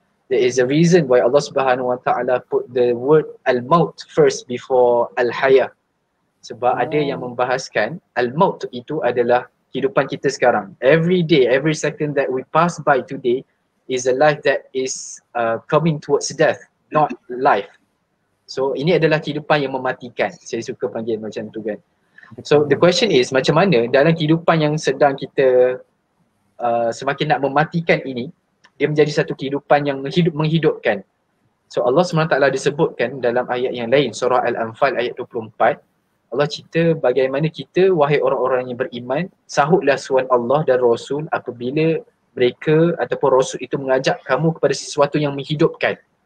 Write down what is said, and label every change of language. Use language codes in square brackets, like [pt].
[en] There is a reason why Allah Subhanahu Wa Taala put the word al-maut first before al-haya. [ms] Sebab ada yang membahaskan al-maut itu adalah kehidupan kita sekarang. [en] Every day, every second that we pass by today is a life that is coming towards death, not life. [ms] So ini adalah kehidupan yang mematikan. Saya suka panggil macam tu kan. [en] So the question is, [ms] macam mana dalam kehidupan yang sedang kita semakin nak mematikan ini, dia menjadi satu kehidupan yang menghidupkan. So Allah SWT disebutkan dalam ayat yang lain, surah Al-Anfal ayat 24, Allah cerita bagaimana kita, wahai orang-orang yang beriman, sahutlah suan Allah dan Rasul apabila mereka ataupun Rasul itu mengajak kamu kepada sesuatu yang menghidupkan.